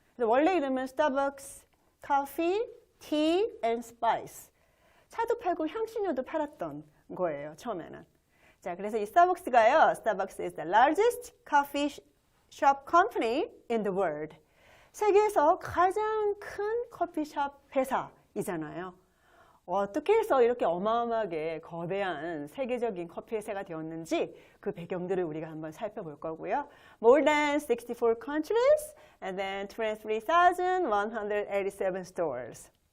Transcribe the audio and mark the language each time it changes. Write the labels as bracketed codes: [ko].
[ko] 그래서 원래 이름은 스타벅스 커피, 티 앤 스파이스. 차도 팔고 향신료도 팔았던 거예요, 처음에는. 자, 그래서 이 스타벅스가요. [en] Starbucks is the largest coffee shop company in the world. [ko] 세계에서 가장 큰 커피숍 회사이잖아요. 어떻게 해서 이렇게 어마어마하게 거대한 세계적인 커피 회사가 되었는지 그 배경들을 우리가 한번 살펴볼 거고요. [en] More than 64 countries and then 23,187 stores.